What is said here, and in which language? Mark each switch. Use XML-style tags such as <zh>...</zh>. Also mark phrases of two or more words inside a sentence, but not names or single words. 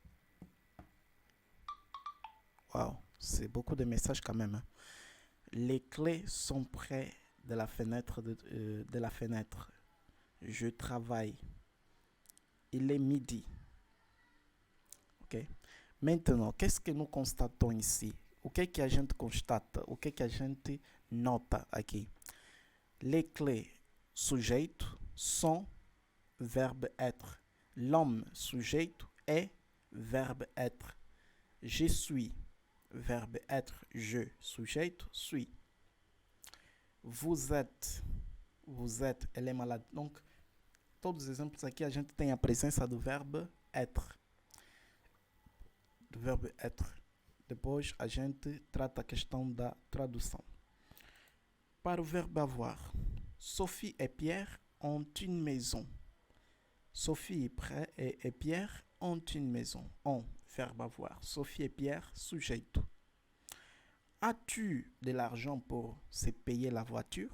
<fr>Waouh, c'est beaucoup de messages quand même. Hein. Les clés sont près de la fenêtre. De la fenêtre. Je travaille. Il est midi. Ok. Maintenant, qu'est-ce que nous constatons ici?</fr> <pt>O que é que a gente constata? O que é que a gente nota aqui?</pt> <fr>Les clés, sujeito, sont, verbe être. L'homme, sujeito, est, verbe être. Je suis, verbe être. Je, sujeito, suis. Vous êtes, elle est malade. Donc,</fr> <pt>todos os exemplos aqui a gente tem a presença do verbo être. Do verbo être. Depois a gente trata a questão da tradução. Para o</pt> <fr>verbe avoir, Sophie et Pierre ont une maison. Sophie et Pierre ont une maison. Ont, verbe avoir. Sophie et Pierre, sujeito. As-tu de l'argent pour se payer la voiture?</fr>